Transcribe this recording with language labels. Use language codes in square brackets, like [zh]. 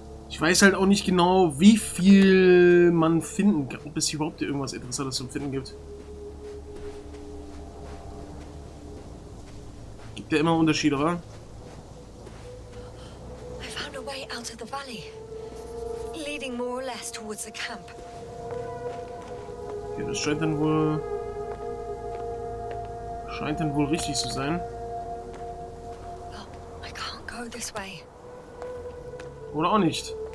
[de] Ich weiß halt auch nicht genau, wie viel man finden kann, ob es überhaupt irgendwas Interessantes zum Finden gibt. Gibt ja immer Unterschiede, oder? [en] I found a way out of the valley, leading more or less towards the camp. [de] Okay, das scheint dann wohl richtig zu sein. [en] Well, I can't go this way. [de] Oder auch nicht.